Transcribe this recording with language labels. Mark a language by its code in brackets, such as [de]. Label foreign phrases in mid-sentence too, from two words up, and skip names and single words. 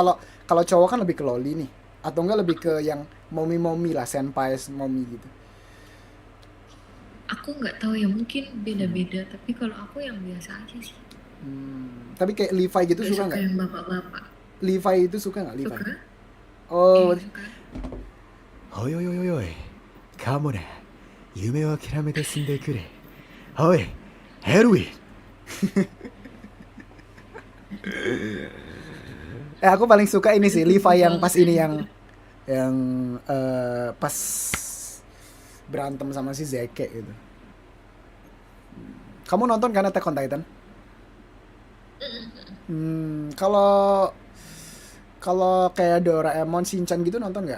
[id] Kalau cowok kan lebih ke loli nih, atau enggak lebih ke yang momi lah, senpai momi gitu. Aku nggak tahu ya, mungkin beda-beda. Tapi kalau aku yang biasa aja sih. Tapi kayak Levi gitu Gak suka suka nggak? yang bapak-bapak. Levi itu suka nggak Levi? Suka? Oh, Suka. [ja] おいおいおいおい、カモネ、夢を諦めて死んでくれ。おい、ヘルウィン。 [id] aku paling suka ini sih Levi yang pas ini yang pas berantem sama si Zeke gitu. Kamu nonton kan Attack on Titan? Kalau kalau kayak Doraemon, Shinchan gitu nonton nggak?